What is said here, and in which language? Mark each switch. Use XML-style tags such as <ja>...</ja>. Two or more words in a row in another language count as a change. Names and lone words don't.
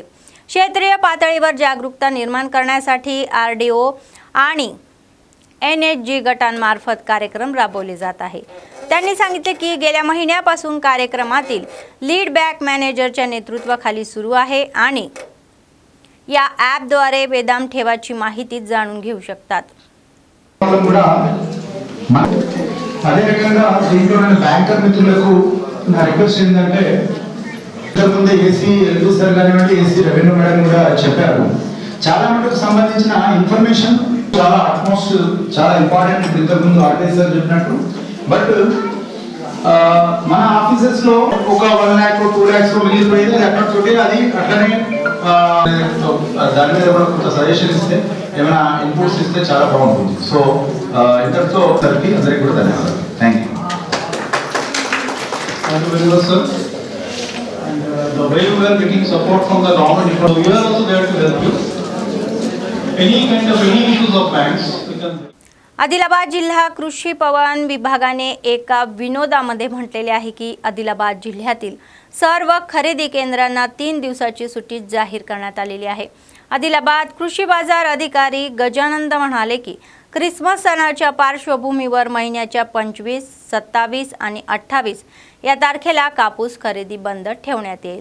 <mr>क्षेत्रीय पातळीवर जागरूकता निर्माण करण्यासाठी RDO आणि NHG गटांमार्फत कार्यक्रम राबवले जात आहे। त्यांनी सांगितले की गेल्या महिन्यापासून कार्यक्रमातील लीड बँक मॅनेजरच्या नेतृत्वाखाली सुरू आहे आणि या ॲपद्वारे वेदाम ठेवाची माहिती जाणून घेऊ शकतात।</mr> <te>అదే రకంగా దీంట్లో నేను బ్యాంకర్ మిత్రులకు నా రిక్వెస్ట్ ఏంటంటే ఇంతకుముందు ఏసీ ఎల్బీ సార్ కానివ్వండి ఏసీ రెవెన్యూ మేడం కూడా చెప్పారు చాలా మటుకు సంబంధించిన ఇన్ఫర్మేషన్ చాలా అట్మోస్ట్ చాలా ఇంపార్టెంట్ ఇంతకుముందు ఆర్టీఐ సార్ చెప్పినట్టు బట్ మన ఆఫీసెస్ లో ఒక 1 lakh 2 lakhs మిగిలిపోయింది అది అక్కడ తోటి అది అట్లనే దాని మీద కూడా కొంత సజెషన్ ఇస్తే ఏమైనా ఇన్పుట్స్ ఇస్తే చాలా బాగుంటుంది। సో ఇంతటితో అందరికీ కూడా ధన్యవాదాలు।</te> <en>thank you very much sir and the way you are getting support from the government you are also there to help you any kind of any issues of banks you can.</en> <mr>आदिलाबाद जिल्हा कृषी पवन विभागाने एका विनोदामध्ये म्हटलेले आहे की आदिलाबाद जिल्ह्यातील सर्व खरेदी केंद्रांना 3 दिवसाची सुट्टी जाहीर करण्यात आलेली आहे। आदिलाबाद कृषी बाजार अधिकारी गजानंद म्हणाले की क्रिसमस सणाच्या पार्श्वभूमीवर महिन्याच्या 25, 27 आणि 28 या तारखेला कापूस खरेदी बंद ठेवण्यात येईल।</mr>